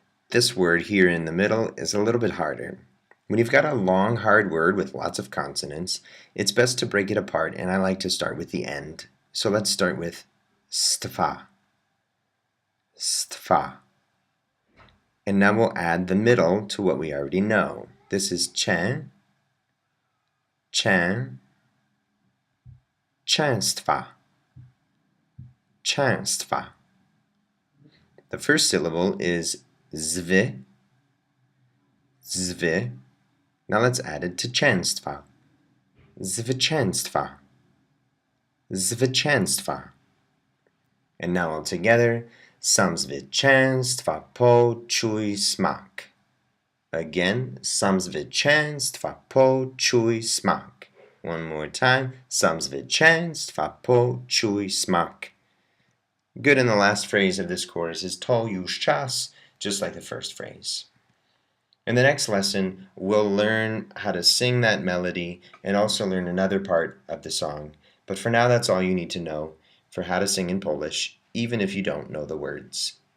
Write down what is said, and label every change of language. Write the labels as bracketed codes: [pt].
[en] This word here in the middle is a little bit harder. When you've got a long, hard word with lots of consonants, it's best to break it apart, and I like to start with the end. So let's start with stwa. Stwa. And now we'll add the middle to what we already know. This is cię, cię, częstwa, częstwa. The first syllable is zwy, zwy. Now let's add it to częstwa. Zwycięstwa, zwycięstwa. And now all together, [pl] sam zwycięstwa poczuj smak. [en] Again, [pl] sam zwycięstwa poczuj smak. [en] One more time, [pl] sam zwycięstwa poczuj smak. [en] Good, and the last phrase of this chorus is [pl] to już czas, [en] just like the first phrase. In the next lesson, we'll learn how to sing that melody and also learn another part of the song. But for now, that's all you need to know for how to sing in Polish, even if you don't know the words.